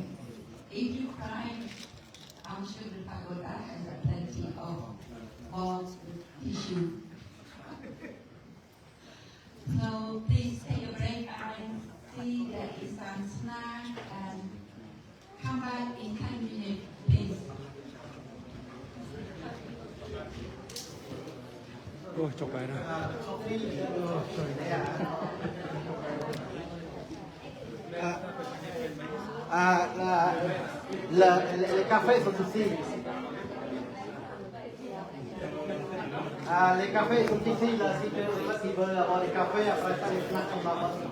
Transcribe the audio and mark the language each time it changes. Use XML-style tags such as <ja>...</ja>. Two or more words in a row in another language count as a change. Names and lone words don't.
<en>If you cry, I'm sure the pagoda has plenty of tissue. So please take a break and see there is some snack and come back in 10 minutes, please.</en> <vi>Ôi, chọc cái này.</vi> <fr>Les cafés sont ici. Les cafés sont ici, là, si tu veux avoir des cafés, après ça, les snacks sont là-bas.</fr>